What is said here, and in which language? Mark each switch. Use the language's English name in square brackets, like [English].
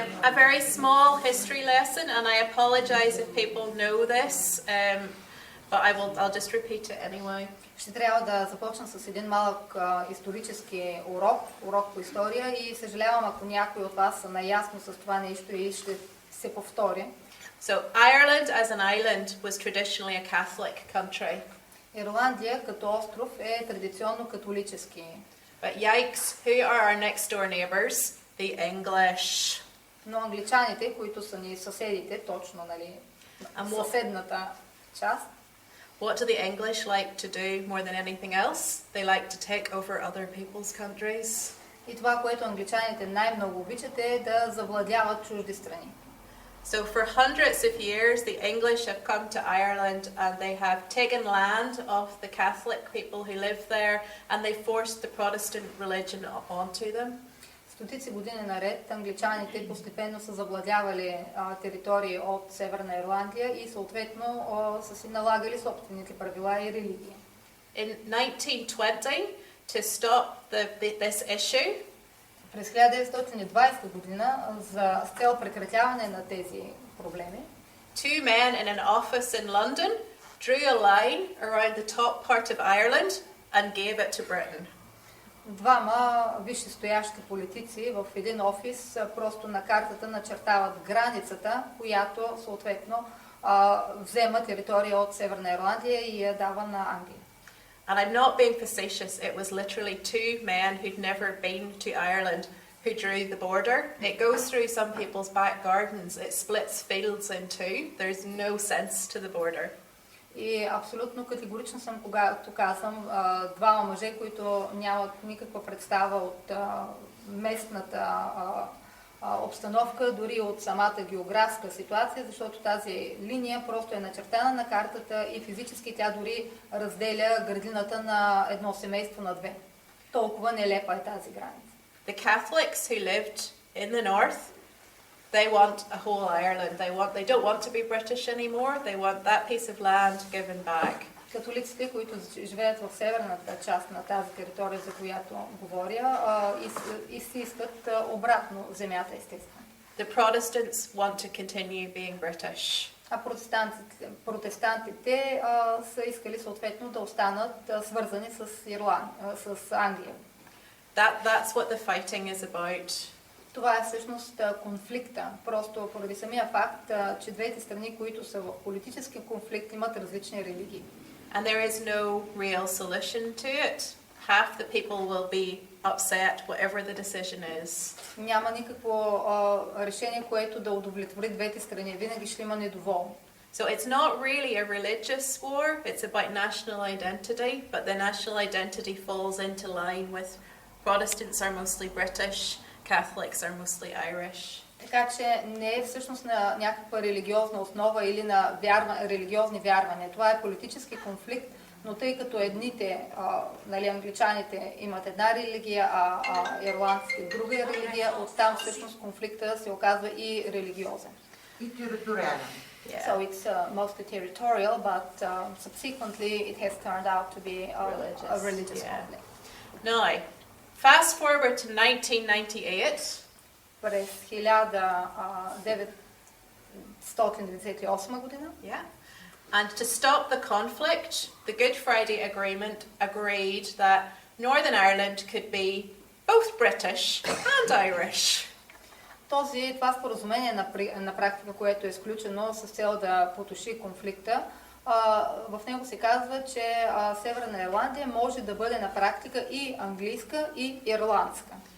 [English] A very small history lesson, and I apologize if people know this, but I'll just repeat it anyway. [Bulgarian] Ще трябва да започна с един малък исторически урок по история и съжалявам, ако някой от вас са наясно с това нещо и ще се повтори. [English] So Ireland as an island was traditionally a Catholic country. [Bulgarian] Ирландия като остров е традиционно католически. [English] But yikes, who are our next door neighbours? The English. [Bulgarian] Но англичаните, които са ни съседите, точно, нали, съседната част. [English] What do the English like to do more than anything else? They like to take over other people's countries. [Bulgarian] И това, което англичаните най-много обичат, е да завладяват чужди страни. [English] So for hundreds of years the English have come to Ireland and they have taken land off the Catholic people who live there and they forced the Protestant religion onto them. [Bulgarian] Стотици години наред англичаните постепенно са завладявали територии от Северна Ирландия и съответно са си налагали собствените правила и религии. [English] In 1920, to stop this issue, [Bulgarian] през 1920 година с цел прекратяване на тези проблеми, [English] two men in an office in London drew a line around the top part of Ireland and gave it to Britain. [Bulgarian] Двама висшестоящи политици в един офис просто на картата начертават границата, която съответно взема територия от Северна Ирландия и я дава на Англия. [English] And I'm not being facetious, it was literally two men who'd never been to Ireland who drew the border. It goes through some people's back gardens, it splits fields in two, there's no sense to the border. [Bulgarian] И абсолютно категорично съм, когато казвам, двама мъже, които нямат никаква представа от местната обстановка, дори от самата географска ситуация, защото тази линия просто е начертана на картата и физически тя дори разделя градината на едно семейство на две. Толкова нелепа е тази граница. [English] The Catholics who lived in the north, they want a whole Ireland. They don't want to be British anymore. They want that piece of land given back. [Bulgarian] Католиците, които живеят в северната част на тази територия, за която говоря, и си искат обратно земята, естествено. [English] The Protestants want to continue being British. [Bulgarian] А протестантите са искали съответно да останат свързани с Англия. [English] That's what the fighting is about. [Bulgarian] Това е всъщност конфликта. Просто поради самия факт, че двете страни, които са в политически конфликт, имат различни религии. [English] And there is no real solution to it. Half the people will be upset, whatever the decision is. [Bulgarian] Няма никакво решение, което да удовлетвори двете страни. Винаги ще има недоволни. [English] So it's not really a religious war, it's about national identity, but the national identity falls into line with Protestants are mostly British, Catholics are mostly Irish. [Bulgarian] Така че не е всъщност на някаква религиозна основа или на религиозни вярвания. Това е политически конфликт, но тъй като едните, англичаните имат една религия, а ирландците друга религия, оттам всъщност конфликта се оказва и религиозен. И териториален. [English] Yeah. So it's mostly territorial, but subsequently it has turned out to be a religious conflict. Now, fast forward to 1998. [Bulgarian] През 1998 година. [English] Yeah. And to stop the conflict, the Good Friday Agreement agreed that Northern Ireland could be both British and Irish. [Bulgarian] Това споразумение на практика, което е изключено с цел да потуши конфликта, в него се казва, че Северна Ирландия може да бъде на практика и английска, и ирландска.